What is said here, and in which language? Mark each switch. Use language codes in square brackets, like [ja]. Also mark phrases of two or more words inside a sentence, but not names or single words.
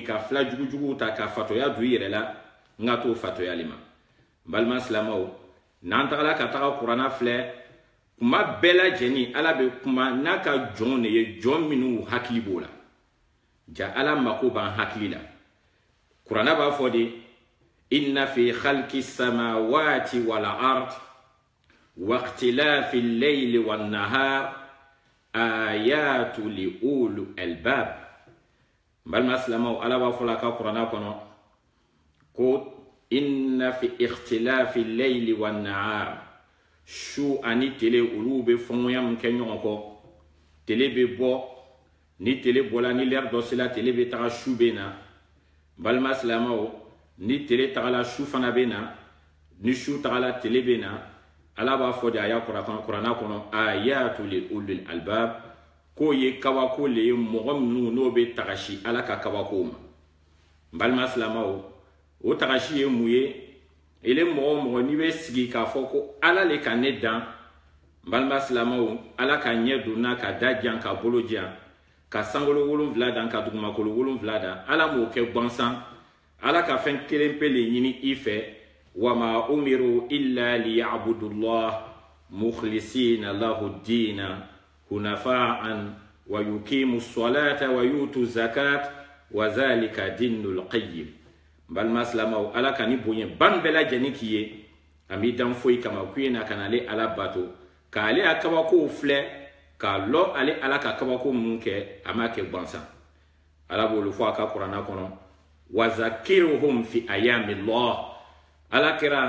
[bm] ka fila jugujuguw ta ka fatoya don i yɛrɛ la n ka t'o fatoyali ma balima silamɛw n'an tagala ka taga kuranna filɛ kuma bɛɛ lajɛlen ala bɛ kuma n'a ka jɔn de ye jɔn minnu hakili b'o la ja ala mako b'an hakili la kuranna b'a fɔ de [ar] إن في خلق السماوات والأرض واختلاف الليل والنهار لآيات لأولي الألباب [bm] balima silamɛw ala b'a fɔ la ka kuranna kɔnɔ ko [ar] إن في اختلاف الليل والنهار [bm] su ani tele olu bɛ fɔnɲɔgɔnya min kɛ ɲɔgɔn kɔ tele bɛ bɔ ni tele bɔla ni lɛri dɔ sela tele bɛ taga su bɛ na balima silamɛw ni tele tagala su fana bɛ na ni su tagala tele bɛ na ala b'a fɔ de a y'a kuranna kɔnɔ ayatu [ar] لأولي الألباب [bm] k'o ye kabako le ye mɔgɔ minnu n'o bɛ tagasi ala ka kabako ma balima silamɛw o tagasi ye mun ye ele mɔgɔ o mɔgɔ n'i bɛ sigi k'a fɔ ko ala le ka ne dan balima silamɛw ala ka ɲɛ don n'a ka da jan ka bolo jan ka sankolo 7 dan ka dugumakolo 7 dan ala m'o kɛ gansan ala ka fɛn kelen pe le ɲini i fɛ [ar] وما أمروا إلا ليعبدوا الله مخلصين له الدين حنفاء ويقيموا الصلاة ويؤتوا الزكاة وذلك دين القيمة [bm] balima silamɛw ala ka ni bonya ban bɛɛ lajɛlen k'i ye an b'i dan foyi kama k'u ye na ka na ale ala bato k'ale a kabakow filɛ k'a lɔ ale ala ka kabako mun kɛ a m'a kɛ gansan ala b'olu fɔ a ka kuranna kɔnɔ [ar] وذكرهم في أيام الله [bm] ala kɛra